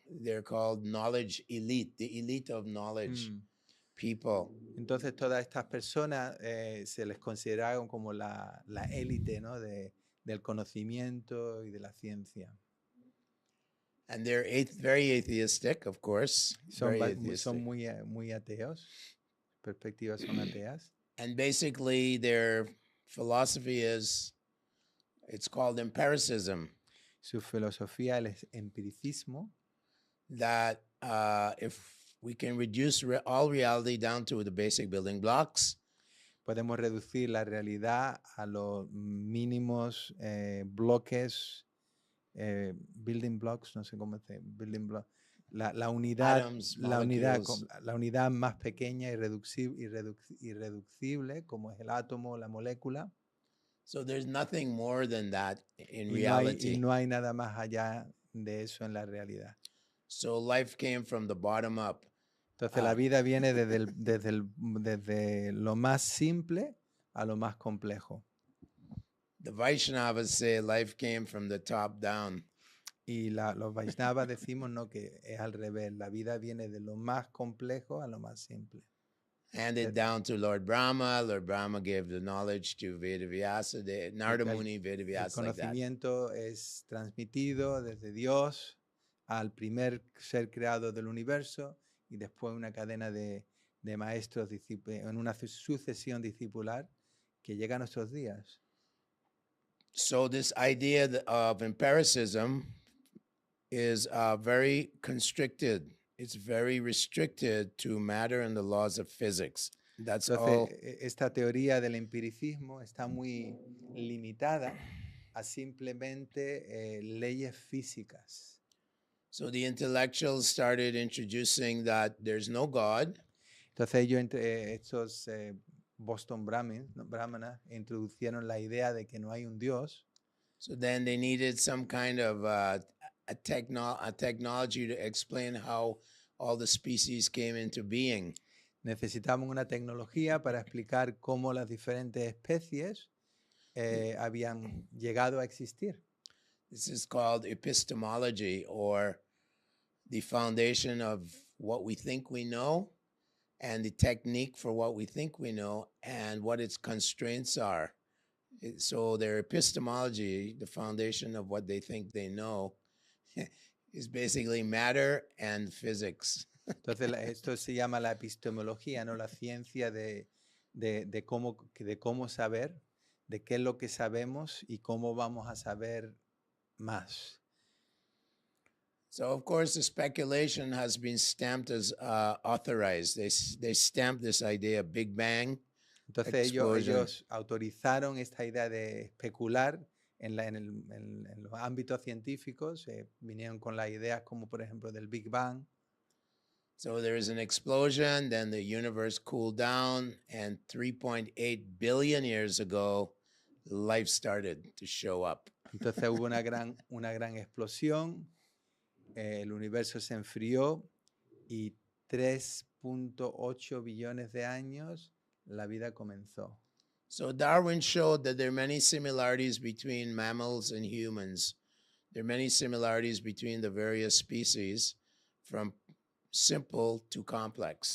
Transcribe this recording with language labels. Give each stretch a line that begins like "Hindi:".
English: They're called knowledge elite, the elite of knowledge people.
Spanish: Entonces todas estas personas se les consideraron como la élite, ¿no? del conocimiento y de la ciencia.
English: And they're very atheistic, of course.
Spanish: Son
English: Very atheistic.
Spanish: muy ateos, perspectivas son ateas.
English: And basically their philosophy is, it's called empiricism.
Spanish: Su filosofía es empiricismo,
English: That if we can reduce all reality down to the basic building blocks,
Spanish: podemos reducir la realidad a los mínimos bloques,
English: building blocks,
Spanish: no sé cómo se dice,
English: building block,
Spanish: la unidad,
English: atoms,
Spanish: la unidad,
English: molecules.
Spanish: la unidad más pequeña y irreducible, como es el átomo, la molécula.
English: So there's nothing more than that in
Spanish: Y
English: reality.
Spanish: no hay nada más allá de eso en la realidad.
English: So life came from the bottom up.
Spanish: Entonces la vida viene desde lo más simple a lo más complejo.
English: The Vaishnavas say life came from the top down.
Spanish: Y los Vaishnavas decimos no, que es al revés. La vida viene de lo más complejo a lo más simple.
English: Handed down to Lord Brahma. Lord Brahma gave the knowledge to Vedavyasa, Narada Muni,
Spanish: El
English: Vedavyasa, like that.
Spanish: conocimiento es transmitido desde Dios al primer ser creado del universo y después una cadena de maestros en una sucesión discipular que llega a nuestros días.
English: So this idea of empiricism is very constricted. It's very restricted to matter and the laws of physics. That's all.
Spanish: Entonces, esta teoría del empiricismo está muy limitada a simplemente leyes físicas.
English: So the intellectuals started introducing that there's no God.
Spanish: Entonces ellos, estos Boston Brahmanas, introdujeron la idea de que no hay un Dios.
English: So then they needed some kind of a technology to explain how all the species came into being.
Spanish: Necesitamos una tecnología para explicar cómo las diferentes especies habían llegado a existir.
English: This is called epistemology, or the foundation of what we think we know and the technique for what we think we know and what its constraints are. So their epistemology, the foundation of what they think they know, is basically matter and physics.
Spanish: Entonces esto se llama la epistemología, ¿no? La ciencia de cómo saber, de qué es lo que sabemos y cómo vamos a saber más.
English: So of course the speculation has been stamped as authorized. They stamped this idea of Big Bang.
Spanish: Entonces ellos autorizaron esta idea de especular en los ámbitos científicos, vinieron con las ideas como por ejemplo del Big Bang.
English: So there is an explosion, then the universe cooled down, and 3.8 billion years ago, life started to show up.
Spanish: Entonces hubo una gran explosión, el universo se enfrió y 3.8 billones de años la vida comenzó.
English: So Darwin showed that there are many similarities between mammals and humans. There are many similarities between the various species, from simple to complex.